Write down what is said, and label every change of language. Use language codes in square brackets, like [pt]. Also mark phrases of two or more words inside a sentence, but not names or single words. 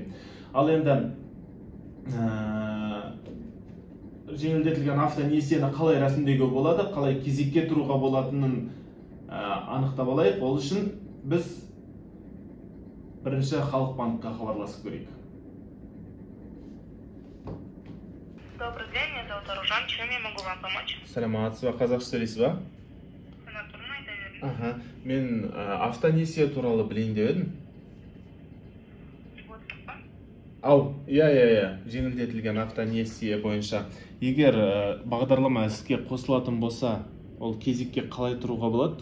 [kk] Ал енді жеңілдетілген автонесиені қалай рәсімдеуге болады, қалай кезекке тұруға болатынын анықтап алайық. Ол үшін біз бірінші Халық банкқа хабарласып көрейік. [ru] Добрый день, меня зовут Аружан. Чем я могу вам помочь? [kk] Саламатсыз ба, қазақша сөйлейсіз ба? Мен автонесие туралы білейін деп едім. Ау, иә, жеңілдетілген автонесие бойынша. Егер бағдарлама іске қосылатын болса, ол кезекке қалай тұруға болады?